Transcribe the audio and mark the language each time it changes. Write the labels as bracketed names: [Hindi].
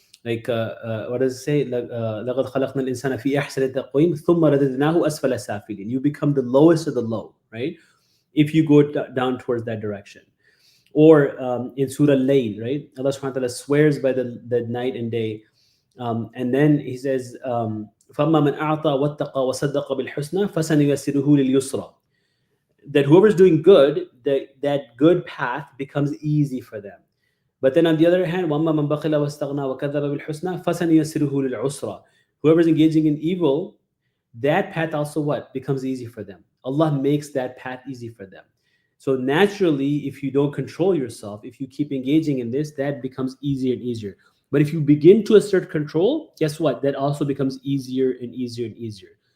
[English] Like what does it say? [Arabic] لَقَدْ خَلَقْنَا الْإِنسَانَ فِي أَحْسَنِ تَقْوِيمٍ ثُمَّ رَدَدْنَاهُ أَسْفَلَ سَافِلِينَ. [English] You become the lowest of the low, right? If you go down towards that direction. Or in Surah Layl, right? Allah subhanahu wa ta'ala swears by the night and day. And then he says, [Arabic] فَأَمَّا مَنْ أَعْطَى وَاتَّقَى وَصَدَّقَ بِالْحُسْنَى فَسَنُيَسِّرُهُ لِلْيُسْرَى. [English] That whoever's doing good, that good path becomes easy for them. But then on the other hand, [Arabic] وَأَمَّا مَنْ بَخِلَ وَاسْتَغْنَى وَكَذَّبَ بِالْحُسْنَى فَسَنُيَسِّرُهُ لِلْعُسْرَى. [English] Whoever's engaging in evil, that path also what? Becomes easy for them. Allah makes that path easy for them. So naturally, if you don't control yourself, if you keep engaging in this, that becomes easier and easier. But if you begin to assert control, guess what? That also becomes easier and easier and easier.